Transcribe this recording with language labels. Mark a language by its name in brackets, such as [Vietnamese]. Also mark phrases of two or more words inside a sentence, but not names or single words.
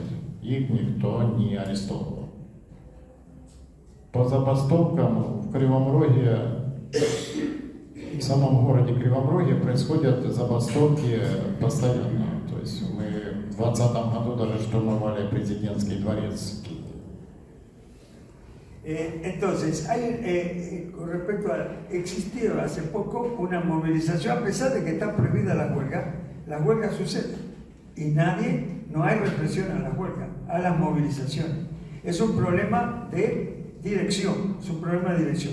[Russian] Их никто не арестовал. По забастовкам в Кривом Роге, в самом городе Кривом Роге происходят забастовки постоянно. То есть мы в 2020 году даже штурмовали президентский дворец в Киеве. [Spanish] Entonces, con respecto a, existió hace poco una movilización, a pesar de que está prohibida las huelgas suceden y no hay represión a las huelgas, a las movilizaciones. Es un problema de dirección, es un problema de dirección.